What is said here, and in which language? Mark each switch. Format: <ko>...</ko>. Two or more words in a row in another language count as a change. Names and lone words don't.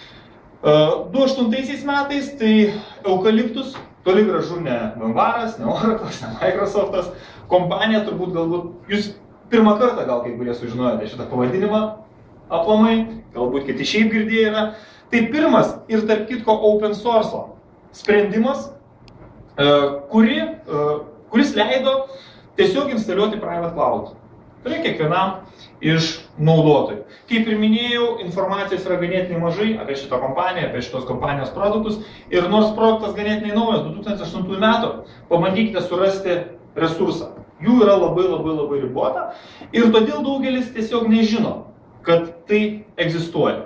<lt>2008 metais tai Eukaliptus, toli gražu ne Vanvaras, ne Oracle'as, ne Microsoft'as, kompanija turbūt galbūt, jūs pirmą kartą gal kai kurie sužinojote šitą pavadinimą aplamai, galbūt kiti šiaip girdėję yra. Tai pirmas ir tarp kitko</lt> <en>open source</en> <lt>sprendimas, kuris leido tiesiog instaliuoti</lt> <en>private cloud.</en> <lt>Tai kiekvienam iš naudotojų. Kaip ir minėjau, informacijos yra ganėtinai mažai apie šitą kompaniją, apie šitos kompanijos produktus. Ir nors produktas ganėtinai naujas, 2008 metų, pabandykite surasti resursą. Jų yra labai ribota ir todėl daugelis tiesiog nežino, kad tai egzistuoja.</lt>